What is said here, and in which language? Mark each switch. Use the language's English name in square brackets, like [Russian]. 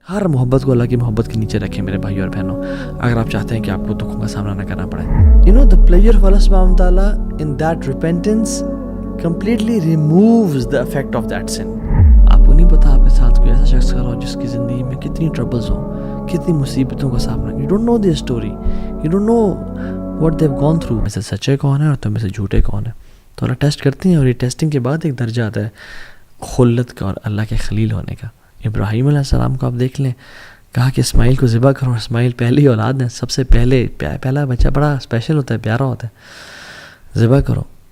[Urdu] ہر محبت کو اللہ کی محبت کے نیچے رکھیں میرے بھائی اور بہنوں، اگر آپ چاہتے ہیں کہ آپ کو دکھوں کا سامنا نہ کرنا پڑے. [English] the pleasure of Allah subhanahu wa ta'ala in that repentance completely removes the effect of that sin. [Urdu] آپ کو نہیں پتا آپ کے ساتھ کوئی ایسا شخص کر رہا ہو جس کی زندگی میں کتنی ٹربلز ہوں، کتنی مصیبتوں کا سامنا. [English] You don't know their story, you don't know what they've gone through. [Urdu] میں سے سچے کون ہیں اور تم میں سے جھوٹے کون ہیں. تو اللہ ٹیسٹ کرتے ہیں، اور یہ ٹیسٹنگ کے بعد ایک درجہ آتا ہے خلت کا اور اللہ کے خلیل ہونے کا. ابراہیم علیہ السلام کو آپ دیکھ لیں، کہا کہ اسماعیل کو ذبح کرو. اسماعیل پہلی اولاد ہے، سب سے پہلا بچہ بڑا اسپیشل ہوتا ہے، پیارا ہوتا ہے، ذبح کرو.